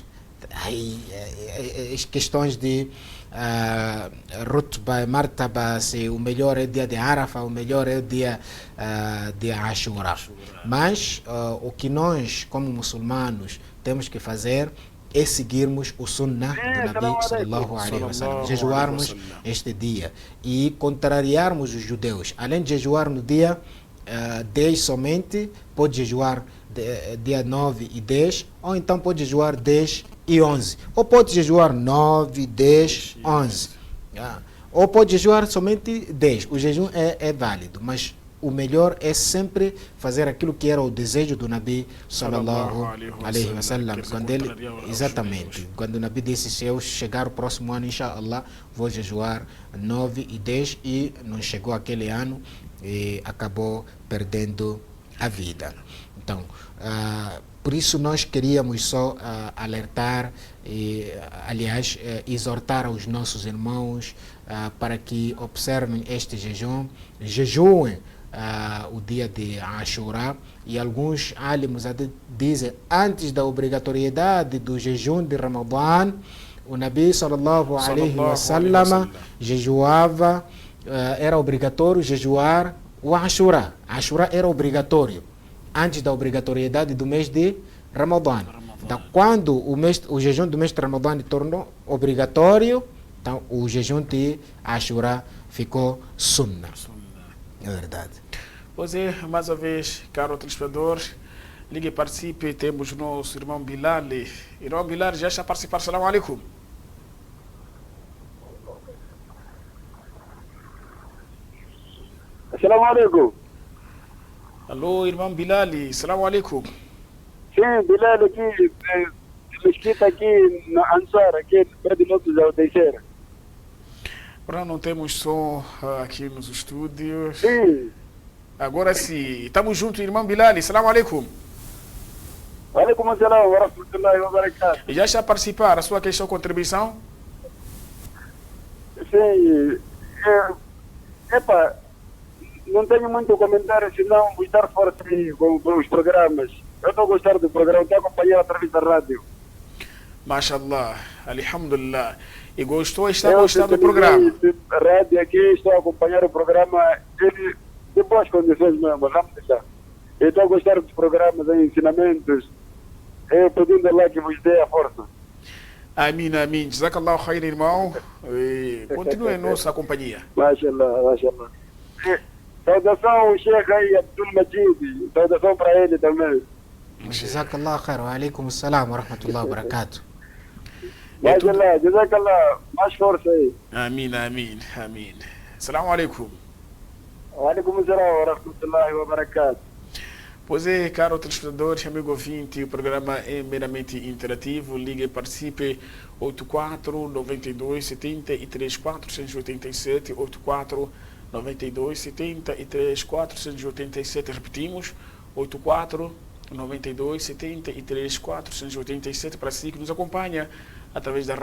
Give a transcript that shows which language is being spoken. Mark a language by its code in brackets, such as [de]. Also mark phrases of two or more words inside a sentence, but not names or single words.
[pt] Aí, as questões de Rutba, Martaba, se o melhor é o dia de Arafah, o melhor é o dia de Ashura. Mas o que nós, como muçulmanos, temos que fazer é seguirmos o sunnah do Nabi [ar] صلى الله عليه وسلم, [pt] jejuarmos este dia e contrariarmos os judeus. Além de jejuar no dia 10 somente, pode jejuar dia 9 e 10, ou então pode jejuar 10 e 11, ou pode jejuar 9, 10, 11, ou pode jejuar somente 10. O jejum é válido, mas o melhor é sempre fazer aquilo que era o desejo do Nabi [ar] صلى الله عليه وسلم, [pt] quando o Nabi disse: se eu chegar o próximo ano, inshallah, vou jejuar 9 e 10, e não chegou aquele ano e acabou perdendo a vida. Então, por isso nós queríamos só alertar e, aliás, exortar aos nossos irmãos para que observem este jejum, jejuem o dia de Ashura, e alguns alimos dizem antes da obrigatoriedade do jejum de Ramadã, o Nabi [ar] صلى الله عليه وسلم [pt] jejuava, era obrigatório jejuar o Ashura. Ashura era obrigatório antes da obrigatoriedade do mês de Ramadã. Então, quando o jejum do mês de Ramadã tornou obrigatório, então o jejum de Ashura ficou sunnah. É verdade. Pois é, mais uma vez, caro telespectador, ligue e participe. Temos o nosso irmão Bilal. Irmão Bilal, já está a participar. [ar] السلام عليكم. السلام عليكم. [pt] Alô, irmão Bilal. [ar] السلام عليكم. [pt] Sim, Bilal aqui, mesquita aqui no Ansar, aqui no de Lopes ao Teixeira. Agora não temos som aqui nos estúdios. Sim. Agora sim. Estamos juntos, irmão Bilal. [ar] السلام عليكم. عليكم السلام ورحمة الله وبركاته. [pt] E já está a participar a sua questão, contribuição? Sim. Epa, não tenho muito comentário, senão vou estar forte com os programas. Eu estou a gostar do programa, estou a acompanhar através da rádio. [ar] ما شاء الله، الحمد لله. [pt] E está gostando do programa? A rádio aqui, estou a acompanhar o programa, ele de boas condições mesmo, alhamdulillah. Eu estou a gostar dos programas, ensinamentos, pedindo lá que vos dê a força. Amém, amém. [ar] جزاك الله خير, [pt] irmão. E continue em nossa companhia. [ar] ما شاء الله، ما شاء الله. [pt] Saudação ao Sheikh aí, Abdul Majid. Saudação para ele também. [ar] جزاك الله خير. وعليكم السلام ورحمة الله وبركاته. ما شاء الله، جزاك الله. [pt] Mais força aí. Amém, amém, amém. [ar] السلام عليكم. وعليكم السلام ورحمة الله وبركاته. [pt] Pois é, caro telespectadores, amigo ouvinte, o programa é meramente interativo. Ligue e participe. 84 92 73 487, 84 92 73 487. Repetimos, 84 92 73 487, para si que nos acompanha através da Rádio Haq.